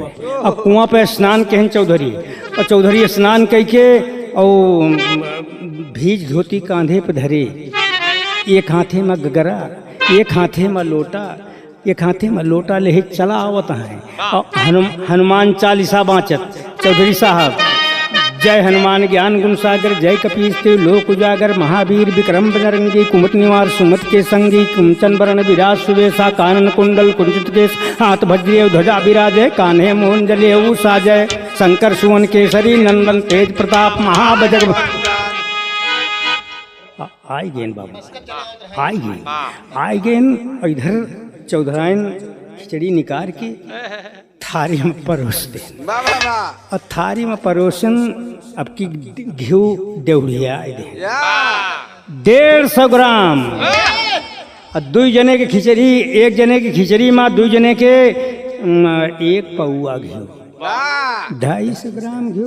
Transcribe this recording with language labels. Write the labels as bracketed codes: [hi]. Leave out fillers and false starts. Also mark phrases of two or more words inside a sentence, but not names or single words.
[awa] और कुआं पर स्नान कहन चौधरी, और चौधरी स्नान कही के और भीज धोती कांधे पर धरे, एक हाथे में गगरा, एक हाथे में लोटा, एक हाथे में लोटा ले चला आवत है। और हनुमान चालीसा बाँचत चौधरी साहब। जय हनुमान ज्ञान गुण सागर, जय कपीस देव लोक उजागर, महावीर विक्रम बजरंगी, कुमत निवार सुमत के संगी, कुंचन वरण विराज सुवेशा, कानन कुंडल कुंचित केश, हाथ वज्र ध्वजा विराजय, कान्हे मोहन जले साजय, शंकर सुवन केसरी नंदन तेज प्रताप महाबजर। आई गेन बाबू आई गेन। और इधर चौधराइन खिचड़ी निकाल के थारी में परोस दे। और थारी में परोसन अब की घी डेवढ़िया दे 150 ग्राम। और 2 जने के खिचड़ी, 1 जने की खिचड़ी में 2 जने के 1 पौआ घी, 250 ग्राम घी।